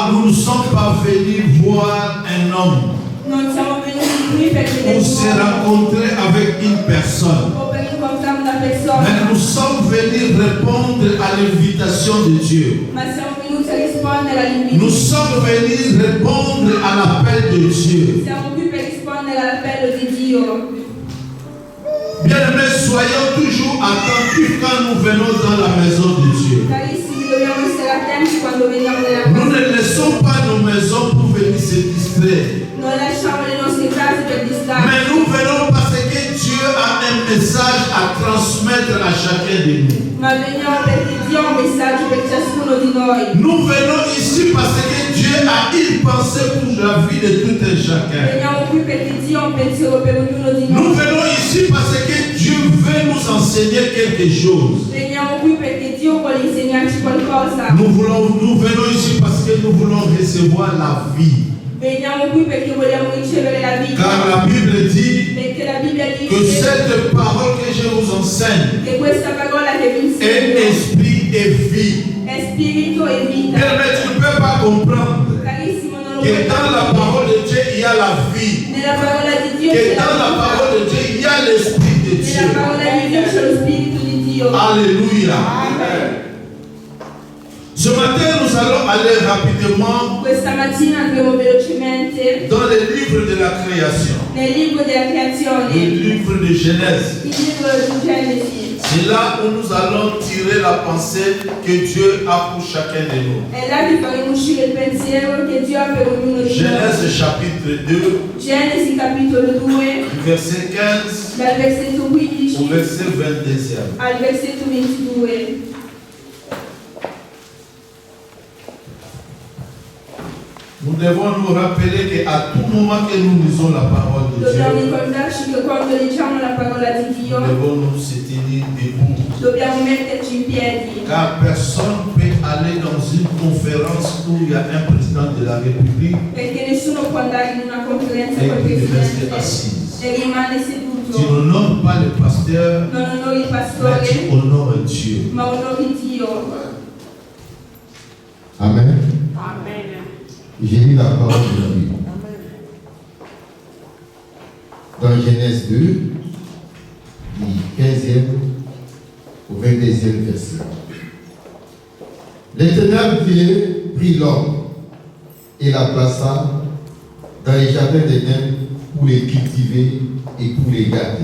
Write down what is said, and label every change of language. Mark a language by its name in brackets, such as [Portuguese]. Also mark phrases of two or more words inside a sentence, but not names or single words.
[French] nous ne sommes pas venus voir un homme [Italian] Non siamo venuti qui per vedere [French] ou se rencontrer avec une personne. [Italian] o per incontrare una persona, [French] Mais nous sommes venus répondre à l'invitation de Dieu. [Italian] ma siamo venuti a rispondere all'invito. [French] Nous sommes venus répondre à l'appel de Dieu. [Italian] Siamo qui per rispondere all'appello di Dio. [French] Bien-aimés, soyons toujours attentifs quand nous venons dans la maison de Dieu. [Italian] Carissimi, dobbiamo essere attenti quando veniamo nella [French] Nous [Italian] casa. [French] ne laissons pas nos maisons pour venir se distraire. [Italian] Non lasciamo le nostre case per [French] Mais [Italian] distrarci, [French] nous venons parce que Dieu a un message à transmettre à chacun de nous. [Italian] ma veniamo perché Dio ha un messaggio per ciascuno di noi. [French] Nous venons ici parce que Dieu a une pensée pour la vie de tout un chacun. [Italian] Veniamo qui perché Dio ha un pensiero per ognuno di [French] Nous [Italian] noi. [French] venons ici parce que Dieu veut nous enseigner quelque chose. [Italian] Veniamo qui perché Dio vuole insegnarci qualcosa. [French] Nous venons ici parce que nous voulons recevoir la vie. [Italian] Veniamo qui perché vogliamo ricevere la vita. [French] Car la Bible dit [Italian] Perché la Bibbia [French] que [Italian] dice [French] cette parole que je vous enseigne [Italian] che questa parola che vi [French] est [Italian] insegno [French] esprit et vie. [Italian] è spirito e vita. [French] Mais tu ne peux pas comprendre [Italian] Carissimo, non lo [French] que [Italian] puoi [French] dans la [Italian] capire. [French] parole de Dieu, il y a la vie. [Italian] Nella parola di Dio [French] Que [Italian] c'è [French] dans la [Italian] la [French] parole [Italian] vita. [French] de Dieu, il y a l'esprit de [Italian] Nella [French] Dieu. [Italian] parola di Dio c'è lo spirito di Dio. [French] Alléluia. [Italian] Amen. [French] Ce matin, nous allons aller rapidement [Italian] Questa mattina andremo velocemente [French] dans le livre de la création, [Italian] nel libro della [French] le [Italian] creazione, [French] livre de Genèse. [Italian] il libro di Genesi. [French] C'est là où nous allons tirer la pensée que Dieu a pour chacun de nous. [Italian] È là che faremo uscire il pensiero che Dio ha per ognuno di noi. [French] Genèse chapitre 2, [Italian] Genesi capitolo 2, [French] verset 15 [Italian] dal versetto [French] au [Italian] 15 [French] verset 22. [Italian] al versetto 22. [French] Nous devons nous rappeler qu'à tout moment que nous lisons la parole de [Italian] Dobbiamo [French] Dieu, [Italian] ricordarci che quando leggiamo la parola di [French] nous [Italian] Dio [French] devons nous tenir debout. [Italian] dobbiamo metterci in piedi, [French] Car personne ne peut aller dans une conférence où il y a un président de la République [Italian] perché nessuno può andare in una conferenza [French] et [Italian] col [French] il reste [Italian] Presidente [French] assis. [Italian] e rimane [French] Tu [Italian] seduto. [French] n'honores pas le pasteur, [Italian] Non onori il [French] mais [Italian] pastore, [French] tu honores Dieu. [Italian] ma onori Dio. [French] Amen. [Italian] Amen. [French] J'ai lu la parole de la Bible. Dans Genèse 2, du 15e au 22e verset. L'Éternel Dieu prit l'homme et la plaça dans les jardins d'Éden pour les cultiver et pour les garder.